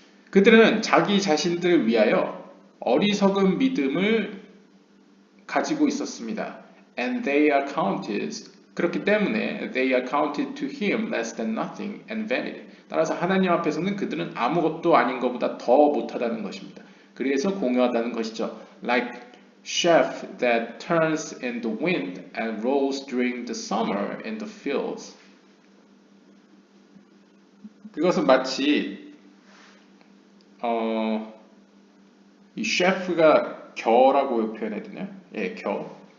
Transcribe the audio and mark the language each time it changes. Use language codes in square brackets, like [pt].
[ko] 그들은 자기 자신들을 위하여 어리석은 믿음을 가지고 있었습니다. [en] And they are counted. [ko] 그렇기 때문에 [en] they are counted to him less than nothing and vanity. [ko] 따라서 하나님 앞에서는 그들은 아무것도 아닌 것보다 더 못하다는 것입니다. 그래서 공유하다는 것이죠. [en] Like chaff that turns in the wind and rolls during the summer in the fields. [ko] 그것은 마치 이 셰프가 겨라고 표현해야 되나요? 예, 겨.